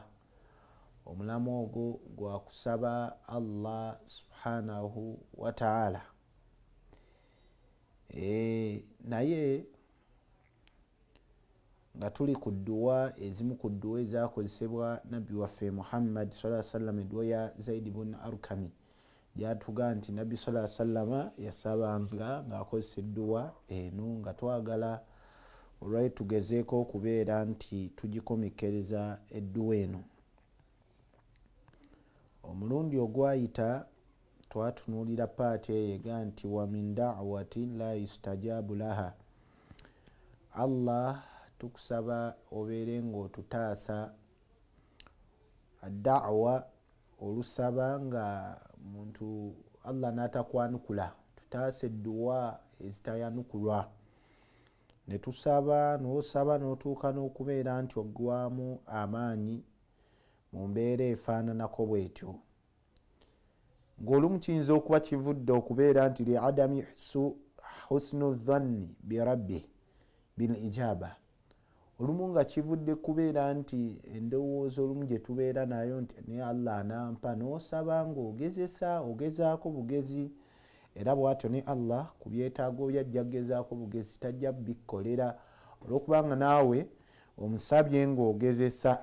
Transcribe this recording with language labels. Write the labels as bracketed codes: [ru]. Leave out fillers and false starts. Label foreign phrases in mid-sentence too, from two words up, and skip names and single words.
[lg] Omulamwa ogwo gwa kusaba Allah [ar] سبحانه وتعالى. [lg] Naye nga tuli ku dua, ezimu ku dua ezakozesebwa nabbi waffe Muhammad [ar] صلى الله عليه وسلم, [lg] edua ya Zaid ibn Arkami, gyatuga nti nabbi [ar] صلى الله عليه وسلم [lg] yasabanga ng'akozesa eddua eno, nga twagala olwali tugezeeko okubeera nti tugikomekereza eddua eno. Omulundi ogwayita twatunuulira paati eyega nti [ar] ومن دعوة لا يستجاب لها. [lg] Allah tukusaba obeere ng'otutaasa da'wa, olusaba nga muntu Allah n'atakwanukula, tutaasa edduwa ezitayanukulwa. Ne tusaba n'osaba n'otuuka n'okubeera nti oggwamu amaanyi mu mbeera efaananako bwetyo, ng'olumu kiyinza okuba kivudde okubeera nti [ar] لعدم حسن الظن بالرب بالإجابة. [lg] Olumu nga kivudde kubeera nti endowooza olumu gye tubeera nayo nti ne Allah anampa, n'osaba ng'ogezesa, ogezaako bugezi, era bw'atyo ne Allah ku byetaago byajja kugezaako bugezi tajja bikkolera, olw'okubanga naawe omusabye ng'ogezesa.